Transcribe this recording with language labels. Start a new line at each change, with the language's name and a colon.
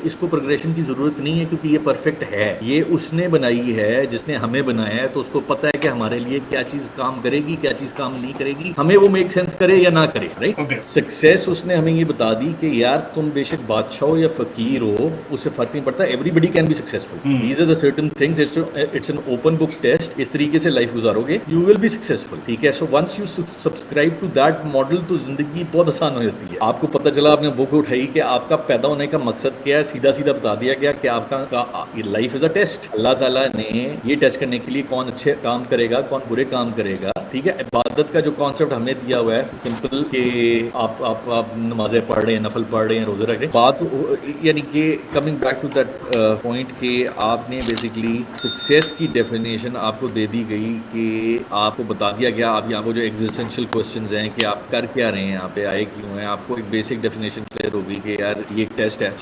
Urdu: اس کو پروگریشن کی ضرورت نہیں ہے کیونکہ یہ پرفیکٹ ہے, یہ اس نے بنائی ہے جس نے ہمیں بنایا ہے, تو اس کو پتہ ہے کہ ہمارے لیے کیا چیز کام کرے گی, کیا چیز کام نہیں کرے گی, ہمیں وہ میک سینس کرے یا نہ کرے, رائٹ. سکسیس اس نے ہمیں یہ بتا دی کہ یار تم بے شک بادشاہ ہو یا فقیر ہو, اس سے فرق نہیں پڑتا,
English: Everybody can be successful. These are the certain certain things, it's an open book test,
Urdu: اس طریقے سے لائف گزارو گے,
English: you will be successful.
Urdu: ٹھیک ہے,
English: so once you subscribe to that model
Urdu: تو زندگی بہت آسان ہو جاتی ہے. آپ کو پتہ چلا, آپ نے بک اٹھائی کہ آپ کا پیدا ہونے کا مقصد کیا ہے, سیدھا سیدھا بتا دیا گیا کہ آپ کا
English: Life is a test.
Urdu: اللہ تعالیٰ نے یہ ٹیسٹ کرنے کے لیے کون اچھے کام کرے گا, کون برے کام کرے گا. ٹھیک ہے, عبادت کا جو کانسیپٹ ہمیں دیا ہوا ہے سمپل کہ آپ نمازیں پڑھ رہے ہیں, نفل پڑھ رہے ہیں, روزے رکھ رہے ہیں, بات یعنی کہ
English: coming back to that point
Urdu: کہ آپ نے بیسکلی سکسیس کی ڈیفینیشن آپ کو دے دی گئی کہ آپ کو بتا دیا گیا, آپ یہاں کو جو ایگزسٹینشیل کوسچنز ہیں کہ آپ کر کیا رہے ہیں, یہاں پہ آئے کیوں ہیں, آپ کو ایک بیسک ڈیفینیشن کلیئر ہوگی کہ یار یہ ایک ٹیسٹ ہے.